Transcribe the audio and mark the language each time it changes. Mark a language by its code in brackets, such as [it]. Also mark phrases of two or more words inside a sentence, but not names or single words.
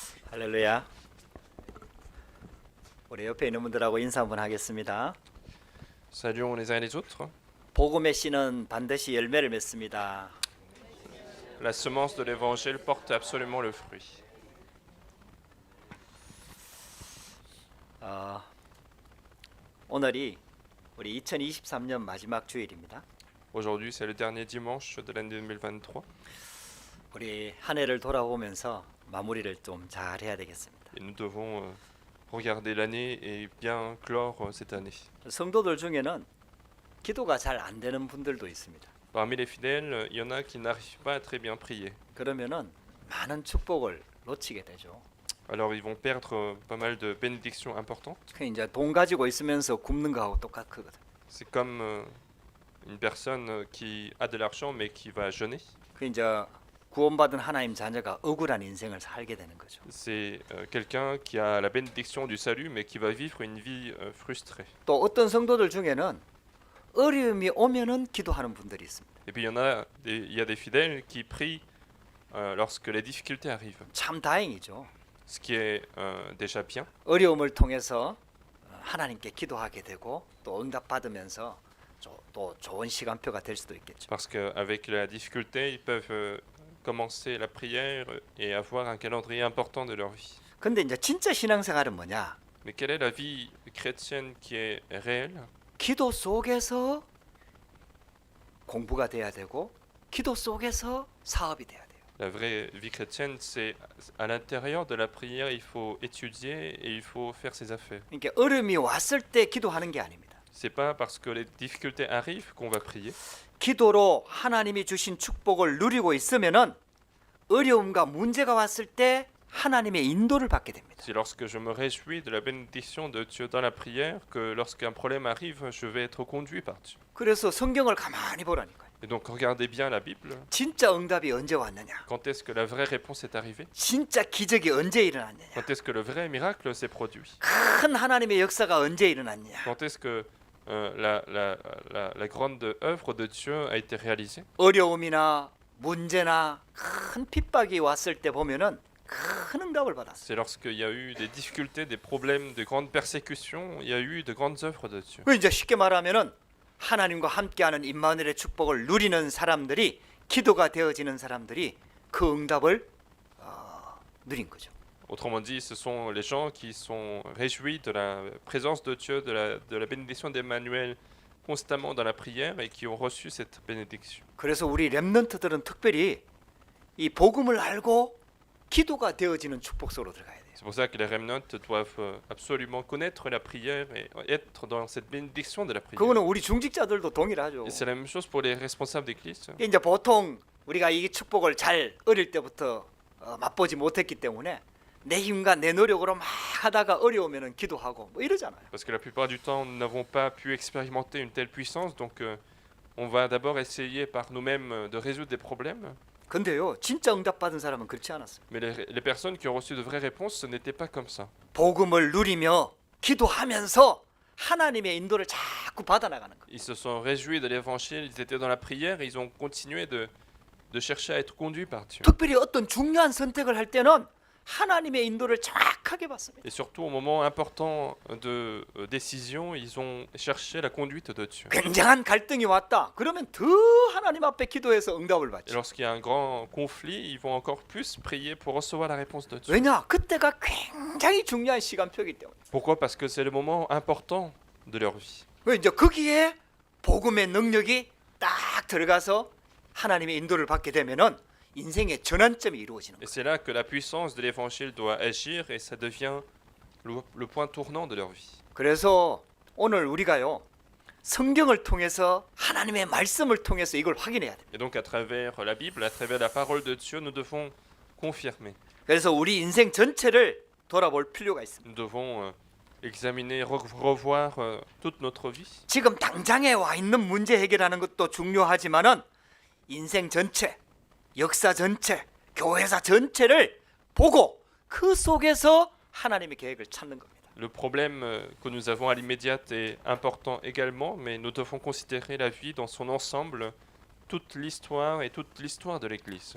[ko] 할렐루야. 우리 옆에 있는 분들하고 인사 한번 하겠습니다. [fr] Saluons les uns et les autres. [ko] 복음의 씨는 반드시 열매를 맺습니다. [fr] La semence de l'évangile porte absolument le fruit. [ko] 오늘이 우리 2023년 마지막 주일입니다. [fr] Aujourd'hui, c'est le dernier dimanche de l'année 2023 [ko] 우리 한 해를 돌아보면서 마무리를 좀 잘 해야 되겠습니다. [fr] et nous devons regarder l'année et bien clore cette année. [ko] 성도들 중에는 기도가 잘 안 되는 분들도 있습니다. [fr] Parmi les fidèles, il y en a qui n'arrivent pas à très bien prier. [ko] 그러면은 많은 축복을 놓치게 되죠. [fr] Alors ils vont perdre pas mal de bénédictions importantes. [ko] 그 이제 돈 가지고 있으면서 굶는 거하고 똑같거든. [fr] C'est comme une personne qui a de l'argent mais qui va jeûner. [ko] 그 이제 구원받은 하나님 자녀가 억울한 인생을 살게 되는 거죠. [fr] C'est quelqu'un qui a la bénédiction du salut mais qui va vivre une vie frustrée. [ko] 또 어떤 성도들 중에는 어려움이 오면은 기도하는 분들이 있습니다. [fr] Et puis il y a des fidèles qui prient lorsque les difficultés arrivent. [ko] 참 다행이죠. [fr] Ce qui est déjà bien. [ko] 어려움을 통해서 하나님께 기도하게 되고 또 응답받으면서 또 좋은 시간표가 될 수도 있겠죠. [fr] Parce qu'avec la difficulté, ils peuvent commencer la prière et avoir un calendrier important de leur vie. [ko] 근데 이제 진짜 신앙생활은 뭐냐? [fr] Mais quelle est la vie chrétienne qui est réelle? [ko] 기도 속에서 공부가 돼야 되고 기도 속에서 사업이 돼야 돼요. [fr] La vraie vie chrétienne, c'est à l'intérieur de la prière, il faut étudier et il faut faire ses affaires. [ko] 그러니까 어려움이 왔을 때 기도하는 게 아닙니다. [fr] C'est pas parce que les difficultés arrivent qu'on va prier. [ko] 기도로 하나님이 주신 축복을 누리고 있으면은 어려움과 문제가 왔을 때 하나님의 인도를 받게 됩니다. [fr] C'est lorsque je me réjouis de la bénédiction de Dieu dans la prière que lorsqu'un problème arrive, je vais être conduit par Dieu. [ko] 그래서 성경을 가만히 보라니까요. [fr] Et donc regardez bien la Bible. [ko] 진짜 응답이 언제 왔느냐? [fr] Quand est-ce que la vraie réponse est arrivée? [ko] 진짜 기적이 언제 일어났느냐? [fr] Quand est-ce que le vrai miracle s'est produit? [ko] 큰 하나님의 역사가 언제 일어났느냐? [fr] Quand est-ce que la grande œuvre de Dieu a été réalisée? [ko] 어려움이나 문제나 큰 핍박이 왔을 때 보면은 큰 응답을 받았어요. [fr] C'est lorsqu'il y a eu des difficultés, des problèmes, de grandes persécutions, il y a eu de grandes œuvres de Dieu. [ko] 그 이제 쉽게 말하면은 하나님과 함께하는 임마누엘의 축복을 누리는 사람들이 기도가 되어지는 사람들이 그 응답을 누린 거죠. [fr] Autrement dit, ce sont les gens qui sont réjouis de la présence de Dieu, de la bénédiction d'Emmanuel constamment dans la prière et qui ont reçu cette bénédiction. [ko] 그래서 우리 렘넌트들은 특별히 이 복음을 알고 기도가 되어지는 축복 속으로 들어가야 돼요. [fr] C'est pour ça que les remnants doivent absolument connaître la prière et être dans cette bénédiction de la prière. [ko] 그거는 우리 중직자들도 동일하죠. [fr] Et c'est la même chose pour les responsables d'église. [ko] 이제 보통 우리가 이 축복을 잘 어릴 때부터 맛보지 못했기 때문에 내 힘과 내 노력으로 막 하다가 어려우면은 기도하고 뭐 이러잖아요. [fr] Parce que la plupart du temps, nous n'avons pas pu expérimenter une telle puissance, donc on va d'abord essayer par nous-mêmes de résoudre des problèmes. [ko] 근데요, 진짜 응답받은 사람은 그렇지 않았어요. [fr] Mais les personnes qui ont reçu de vraies réponses, ce n'était pas comme ça. [ko] 복음을 누리며 기도하면서 하나님의 인도를 자꾸 받아나가는 거예요. [fr] Ils se sont réjouis de l'évangile, ils étaient dans la prière, et ils ont continué de chercher à être conduits par Dieu. [ko] 특별히 어떤 중요한 선택을 할 때는 하나님의 인도를 정확하게 받습니다. [fr] Et surtout au moment important de décision, ils ont cherché la conduite de Dieu. [ko] 굉장한 갈등이 왔다. 그러면 더 하나님 앞에 기도해서 응답을 [fr] Et [ko] 받죠. [fr] lorsqu'il y a un grand conflit, ils vont encore plus prier pour recevoir la réponse de Dieu. [ko] 왜냐? 그때가 굉장히 중요한 시간표이기 때문에. [fr] Pourquoi? Parce que c'est le moment important de leur vie. [ko] 왜 이제 거기에 복음의 능력이 딱 들어가서 하나님의 인도를 받게 되면은 인생의 전환점이 이루어지는 [fr] Et [ko] 거예요. [fr] c'est là que la puissance de l'évangile doit agir et ça devient le point tournant de leur vie. [ko] 그래서 오늘 우리가요 성경을 통해서 하나님의 말씀을 통해서 이걸 확인해야 돼요. [fr] Et donc à travers la Bible, à travers la parole de Dieu, nous devons confirmer. [ko] 그래서 우리 인생 전체를 돌아볼 필요가 있습니다. [fr] Nous devons examiner, revoir toute notre vie. [ko] 지금 당장에 와 있는 문제 해결하는 것도 중요하지만은 인생 전체, 역사 전체, 교회사 전체를 보고 그 속에서 하나님의 계획을 찾는 겁니다. [fr] Le problème que nous avons à l'immédiat est important également, mais nous devons considérer la vie dans son ensemble, toute l'histoire et toute l'histoire de l'Église.